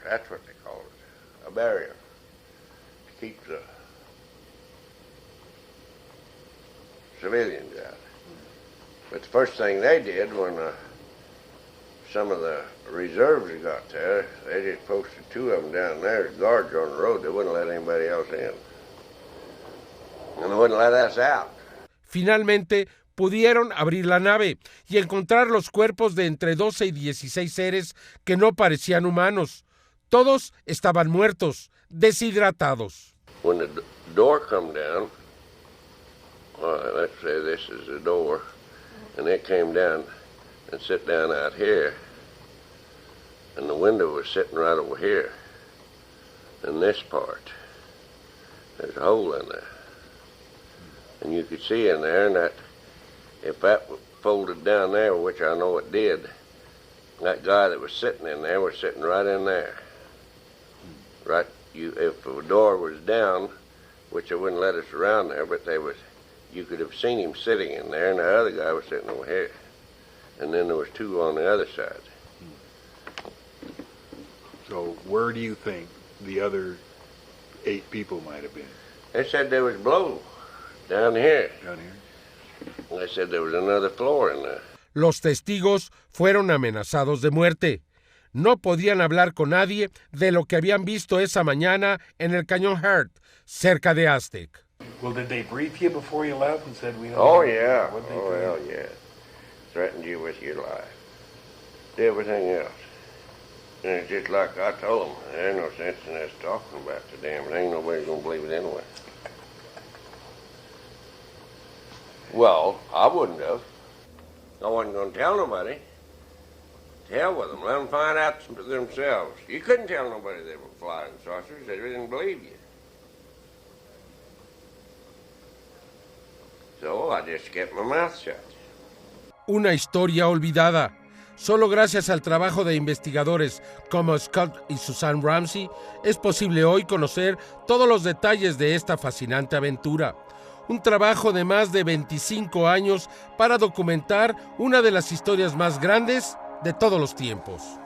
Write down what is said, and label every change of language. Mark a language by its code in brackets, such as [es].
[en] That's what they called it, a barrier, to keep the civilians out. But the first thing they did when some of the reserves got there, they just posted 2 of them down there as guards on the road. They wouldn't let anybody else in. And they wouldn't let us out. [es] Finalmente, pudieron abrir la nave y encontrar los cuerpos de entre 12 y 16 seres que no parecían humanos. Todos estaban muertos, deshidratados. [en] When the door come down, let's say this is the door, and it came down and sit down out here, and the window was sitting right over here, in this part. There's a hole in there. And you could see in there, and that if that folded down there, which I know it did, that guy that was sitting in there was sitting right in there. Right, if the door was down, which they wouldn't let us around there, but you could have seen him sitting in there, and the other guy was sitting over here. And then there was 2 on the other side. So where do you think the other 8 people might have been? They said there was below, down here. Down here? They said there was another floor in there. [es] Los testigos fueron amenazados de muerte. No podían hablar con nadie de lo que habían visto esa mañana en el Cañón Hurt, cerca de Aztec. [en] Well, did they brief you before you left and said we don't Oh, know? yeah. What'd they Oh, tell hell, you? yeah. Threatened you with your life. Everything else. And it's just like I told them, there ain't no sense in us talking about the damn thing. Nobody's going to believe it anyway. Well, I wouldn't have. I wasn't going to tell nobody. To hell with them. Let them find out themselves. You couldn't tell nobody they were flying saucers. They didn't believe you. So I just kept my mouth shut. [es] Una historia olvidada. Solo gracias al trabajo de investigadores como Scott y Susan Ramsey es posible hoy conocer todos los detalles de esta fascinante aventura. Un trabajo de más de 25 años para documentar una de las historias más grandes de todos los tiempos.